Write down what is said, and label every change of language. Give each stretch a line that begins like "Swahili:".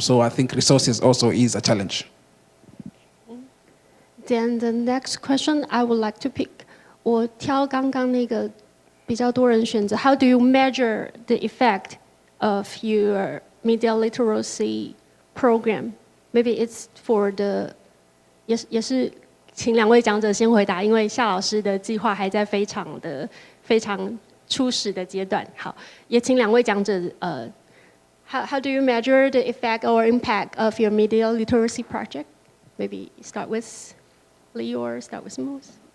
English: So I think resources also is a challenge. Then the next question I would like to pick.
Chinese: 我挑刚刚那个比较多人选择
English: How do you measure the effect of your media literacy program? Maybe it's for the
Chinese: 也是请两位讲者先回答，因为夏老师的计划还在非常初始的阶段。好，也请两位讲者
English: How do you measure the effect or impact of your media literacy project? Maybe start with Lee or start with Moath.